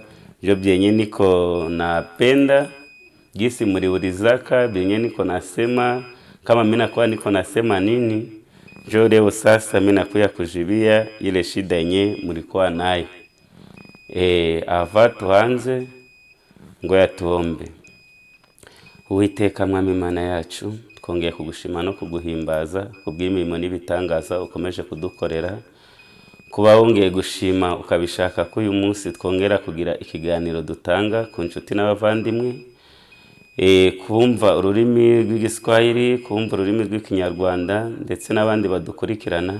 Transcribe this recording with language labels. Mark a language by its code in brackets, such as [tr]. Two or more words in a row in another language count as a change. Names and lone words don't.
[sw] Njo byenye niko napenda gisi mliulizaka, byenye niko nasema kama mimi nakuwa niko nasema nini. Njo leo sasa mimi nakuya kujibia ile shida yenye mlikuwa nayo. Ava tuanze, ngoya tuombe. [rw] Uwiteka Mwami Mana yacu, twongeye kugushima no kuguhimbaza kubw'imirimo n'ibitangaza ukomeje kudukorera. Kuba wongeye gushima ukabishaka ko uyu munsi twongera kugira ikiganiro dutanga ku nshuti n'abavandimwe, kumva ururimi rw'igiswahili, kumva ururimi rw'ikinyarwanda ndetse n'abandi badukurikirana.